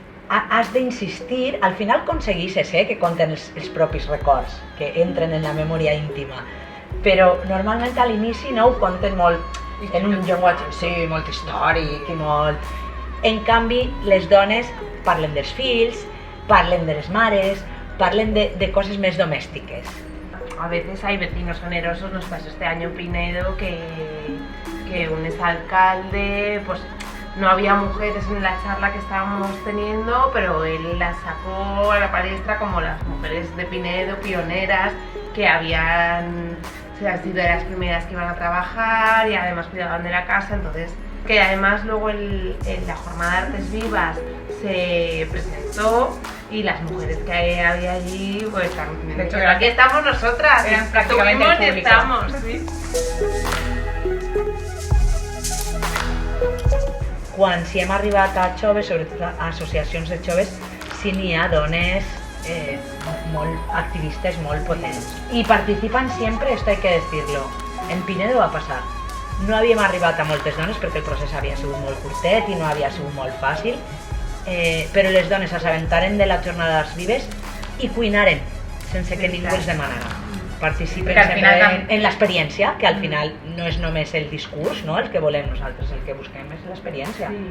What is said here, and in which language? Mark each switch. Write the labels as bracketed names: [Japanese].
[Catalan] Has d'insistir, al final aconsegueixes que conten els propis records, que entren en la memòria íntima, però normalment a l'inici no ho conten molt en un llenguatge, sí, molt històric i molt... En canvi, les dones parlen dels fills, parlen de les mares, parlen de coses més domèstiques. [Spanish] A veces hay vecinos generosos, nos pasó este año en Pinedo que un exalcalde, pues no había mujeres en la charla que estábamos teniendo, pero él las sacó a la palestra como las mujeres de Pinedo, pioneras, que habían sido de las primeras que iban a trabajar y además cuidaban de la casa. Entonces, que además luego en la jornada de Artes Vivas se presentó, y las mujeres que había allí, pues de hecho, aquí estamos nosotras, eran prácticamente el público. Estamos, sí. [Catalan] Quan si hem arribat a joves, sobretot a associacions de joves, sí n'hi ha dones molt activistes, molt potents. I participen sempre, [Spanish] esto hay que decirlo. [Catalan] En Pinedo va passar. No havíem arribat a moltes dones perquè el procés havia sigut molt curtet i no havia sigut molt fàcil, però les dones s'assabentaren de la jornada d'Arts Vives i cuinaren sense que ningú els demanara. Participen sempre en l'experiència, que al final no és només el discurs, no? El que volem nosaltres, el que busquem és l'experiència.